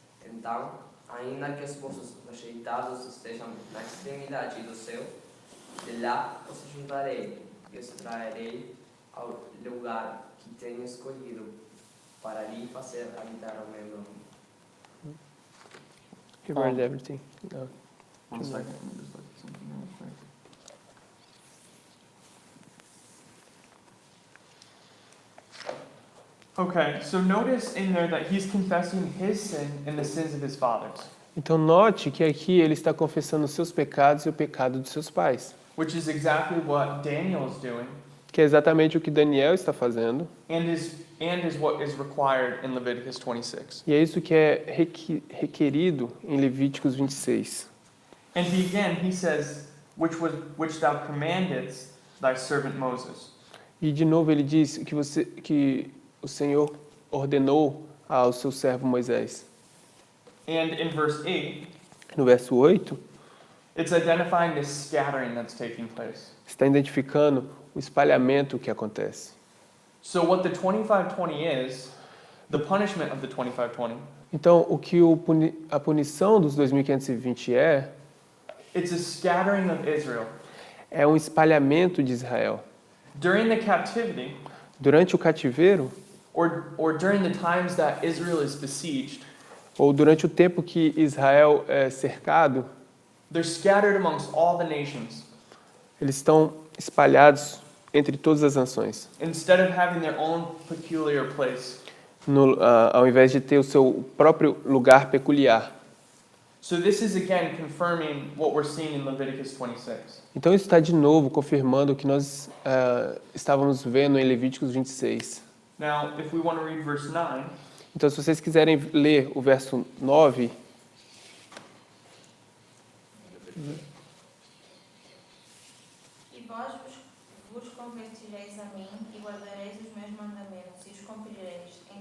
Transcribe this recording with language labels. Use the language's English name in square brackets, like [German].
[Portuguese] Então, ainda que os vossos rejeitados estejam na extremidade do céu, de lá os juntarei e os trarei ao lugar que tenho escolhido, para lhe fazer habitar o meu nome. [English] You read everything. No. 1 second, let me just look at something real quick. Okay, so notice in there that he's confessing his sin and the sins of his fathers, [Portuguese] Então note que aqui ele está confessando os seus pecados e o pecado de seus pais, [English] which is exactly what Daniel is doing, [Portuguese] que é exatamente o que Daniel está fazendo, [English] and is what is required in Leviticus 26. [Portuguese] e é isso que é requerido em Levíticos 26. [English] And he says, which thou commandedst thy servant Moses. [Portuguese] E de novo ele diz que o Senhor ordenou ao seu servo Moisés. [English] And in verse 8, [Portuguese] No verso 8, [English] it's identifying this scattering that's taking place. [Portuguese] está identificando o espalhamento que acontece. [English] So what the 2520 is, the punishment of the 2520, [Portuguese] Então, o que a punição dos 2520 [English] it's a scattering of Israel. [Portuguese] é um espalhamento de Israel. [English] During the captivity, [Portuguese] Durante o cativeiro, [English] or during the times that Israel is besieged, [Portuguese] ou durante o tempo que Israel é cercado, [English] they're scattered amongst all the nations. [Portuguese] eles estão espalhados entre todas as nações, [English] Instead of having their own peculiar place. [Portuguese] ao invés de ter o seu próprio lugar peculiar. [English] So this is again confirming what we're seeing in Leviticus 26. [Portuguese] Então isso está de novo confirmando o que nós estávamos vendo em Levíticos 26. [English] Now, if we want to read verse 9, [Portuguese] Então, se vocês quiserem ler o verso 9, E vós vos convertireis a mim e guardareis os meus mandamentos e os cumprireis.